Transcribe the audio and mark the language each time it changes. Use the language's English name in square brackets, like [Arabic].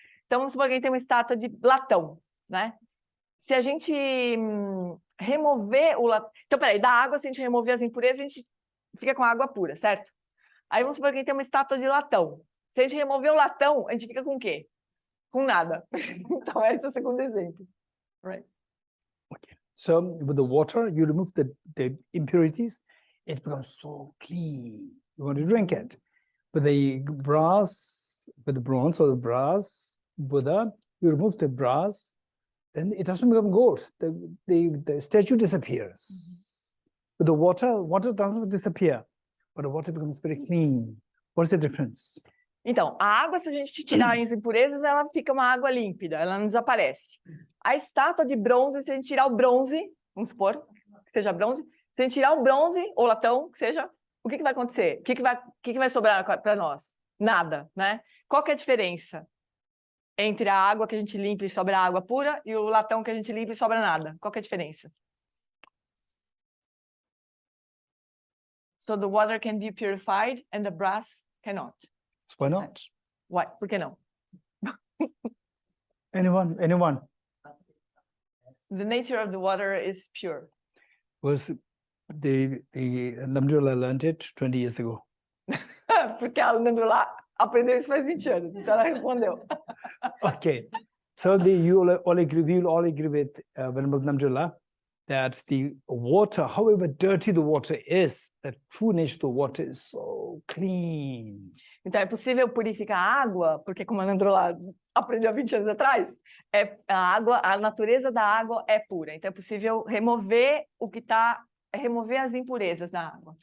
[Portuguese] Então vamos supor que a gente tem uma estátua de latão, né? Se a gente remover o latão... Então, peraí, da água, se a gente remover as impurezas, a gente fica com a água pura, certo? Aí vamos supor que a gente tem uma estátua de latão. Se a gente remover o latão, a gente fica com o quê? Com nada. Então, esse é o segundo exemplo. [English] Right. Okay. So with the water, you remove the impurities, it becomes so clean. You want to drink it. With the brass, with the bronze or the brass Buddha, you remove the brass, then it doesn't become gold. The statue disappears. With the water doesn't disappear, but the water becomes very clean. What is the difference? Então, a água, se a gente tirar as impurezas, ela fica uma água límpida, ela não desaparece. A estátua de bronze, se a gente tirar o bronze, vamos supor que seja bronze, se a gente tirar o bronze ou latão, que seja, o que vai acontecer? O que vai sobrar para nós? Nada, né? Qual que é a diferença entre a água que a gente limpa e sobra água pura e o latão que a gente limpa e sobra nada? Qual que é a diferença? So the water can be purified and the brass cannot. Why not? Why? [Portuguese] Por que não? [English] Anyone? The nature of the water is pure. Was the Namdula learned it 20 years ago. [Portuguese] Porque a aluna lá aprendeu isso faz 20 anos, então ela respondeu. [English] Okay, so we will all agree with Venerable Namdula that the water, however dirty the water is, the true nature of the water is so clean. [Portuguese] Então é possível purificar a água, porque como a Namdula aprendeu há 20 anos atrás, a natureza da água é pura. Então é possível remover remover as impurezas da água.